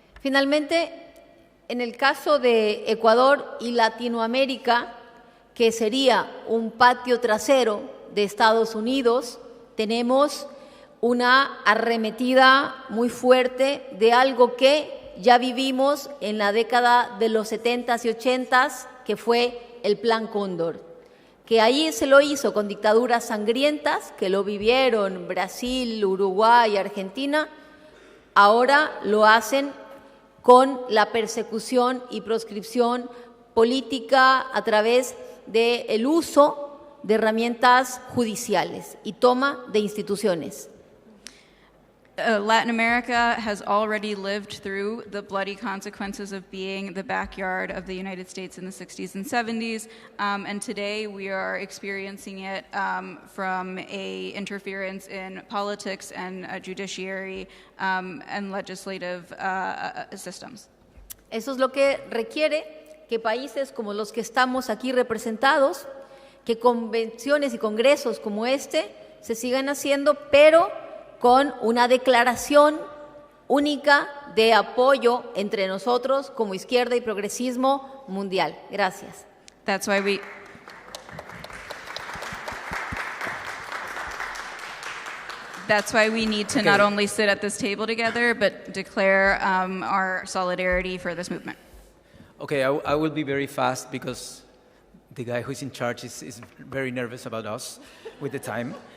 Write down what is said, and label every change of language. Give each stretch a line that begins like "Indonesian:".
Spanish: Finalmente, en el caso de Ecuador y Latinoamérica, que sería un patio trasero de Estados Unidos, tenemos una arremetida muy fuerte de algo que ya vivimos en la década de los 70s y 80s, que fue el Plan Cóndor, que ahí se lo hizo con dictaduras sangrientas, que lo vivieron Brasil, Uruguay, Argentina, ahora lo hacen con la persecución y proscripción política a través del uso de herramientas judiciales y toma de instituciones.
English: Latin America has already lived through the bloody consequences of being the backyard of the United States in the 60s and 70s, and today we are experiencing it from a interference in politics and judiciary and legislative systems.
Spanish: Eso es lo que requiere que países como los que estamos aquí representados, que convenciones y congresos como este se sigan haciendo, pero con una declaración única de apoyo entre nosotros como izquierda y progresismo mundial. Gracias.
English: That's why we need to not only sit at this table together, but declare our solidarity for this movement. Okay, I will be very fast because the guy who's in charge is very nervous about us with the time.